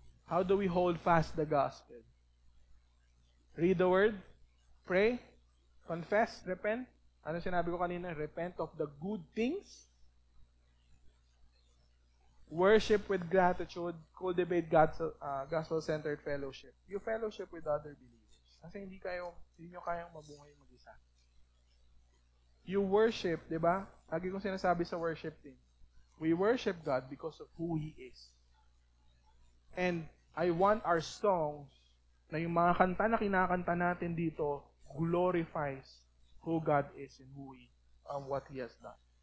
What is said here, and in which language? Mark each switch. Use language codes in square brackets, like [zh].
[en] How do we hold fast the gospel? Read the word, pray, confess, repent. [tl] Ano sinabi ko kanina? [en] Repent of the good things. Worship with gratitude. Cultivate gospel-centered fellowship. You fellowship with other believers. [tl] Kasi hindi nyo kayang mabuhay mag-isa. You worship, di ba? Lagi kong sinasabi sa worship team. [en] We worship God because of who He is. And I want our songs [tl] na yung mga kanta na kinakanta natin dito [en] glorifies who God is and what He has done.